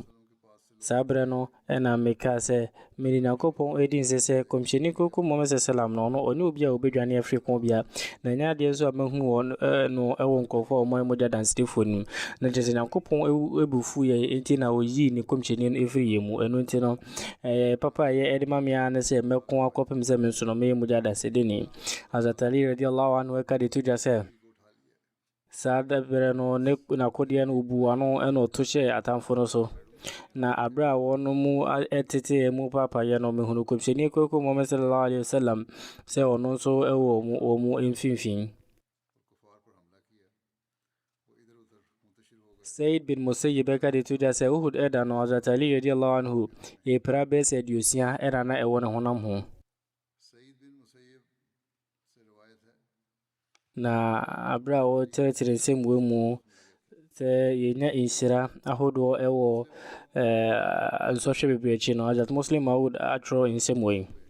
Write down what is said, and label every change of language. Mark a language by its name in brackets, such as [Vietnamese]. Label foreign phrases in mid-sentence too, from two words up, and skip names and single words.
[Akan] Saa berɛ no ɛna meka sɛ mede Nyankopɔn ɛdi nsɛ sɛ kɔmhyɛni koko Muhammad sallam no ɔno ɔne obi a ɔbɛdwane afiri ko bia na ɛnyɛ adeɛ nso a mahunu wɔn no ɛwɔ nkurɔfoɔ a ɔman mu gya dansidifoɔ no na kyerɛ sɛ Nyankopɔn ɛbufu yɛ enti na ɔyii ne kɔmhyɛni no ɛfiri yɛ mu. Ɛno nti no papa a yɛ ɛde ma me a ne sɛ mɛko akɔpem sɛ me nso no mɛyɛ mu gya dansidini. Hazrat Ali [Arabic] رضي الله عنه [Akan] ɛka de to dwa sɛ saa da berɛ no ne nakodeɛ no ɔbu ano ɛna ɔto hyɛ atamfo no so na abra wɔn mu ɛtete mu papa yɛ no mehunu kɔmhyɛni koko Muhammad [Arabic] صلى الله عليه وسلم [Akan] sɛ ɔno nso ɛwɔ mu mfimfini. Said bin Musayyib ɛka de to dwa sɛ Uhud ɛda no Hazrat Ali [Arabic] رضي الله عنه [Akan] yɛpira bɛɛ sɛ aduosia ɛna na ɛwɔ ne honam ho. Na abra wɔkyerɛkyerɛ nsɛm wɔ mu sɛ yɛnya nhyira ahodoɔ ɛwɔ nsɔhwɛ bebree akyi no Hazrat Muslim Maud atwerɛ nsɛm wɔ yi.